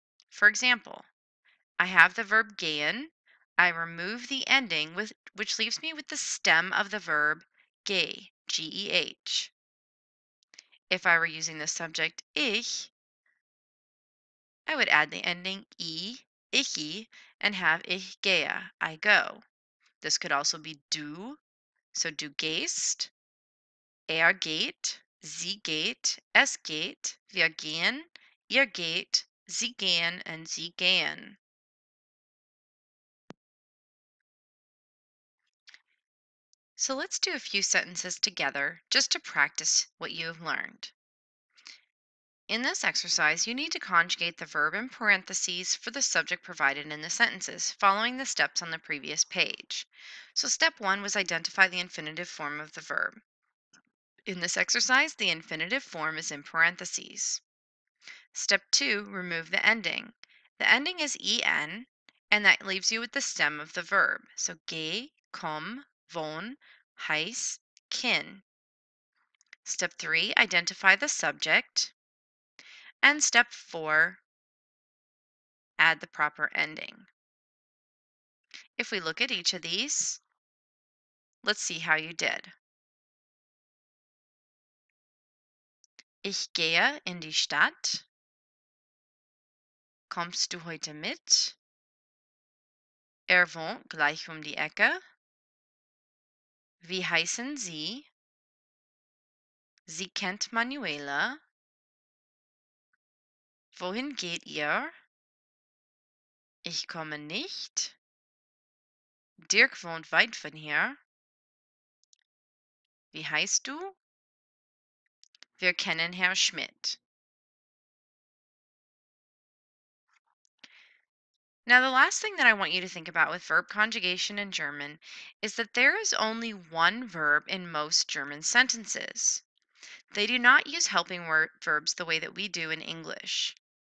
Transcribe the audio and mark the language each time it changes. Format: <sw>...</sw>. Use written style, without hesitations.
<en>For example, I have the verb gehen. I remove the ending which leaves me with the stem of the verb geh, G-E-H. If I were using the subject ich, I would add the ending e, ichi, and have</en> <de>ich gehe,</de> <en>I go. This could also be du, so</en> <de>du gehst, er geht, sie geht, es geht, wir gehen, ihr geht, sie gehen,</de> <en>and sie gehen. So let's do a few sentences together just to practice what you have learned. In this exercise, you need to conjugate the verb in parentheses for the subject provided in the sentences, following the steps on the previous page. So step 1 was identify the infinitive form of the verb. In this exercise, the infinitive form is in parentheses. Step 2, remove the ending. The ending is en, and that leaves you with the stem of the verb. So geh, komm, wohn, heiß, kin. Step 3, identify the subject. And step 4, add the proper ending. If we look at each of these, let's see how you did.</en> <de>Ich gehe in die Stadt. Kommst du heute mit? Er wohnt gleich um die Ecke. Wie heißen Sie? Sie kennt Manuela. Wohin geht ihr? Ich komme nicht. Dirk wohnt weit von hier. Wie heißt du? Wir kennen Herr Schmidt.</de> <en>Now, the last thing that I want you to think about with verb conjugation in German is that there is only one verb in most German sentences. They do not use helping verbs the way that we do in English.</en>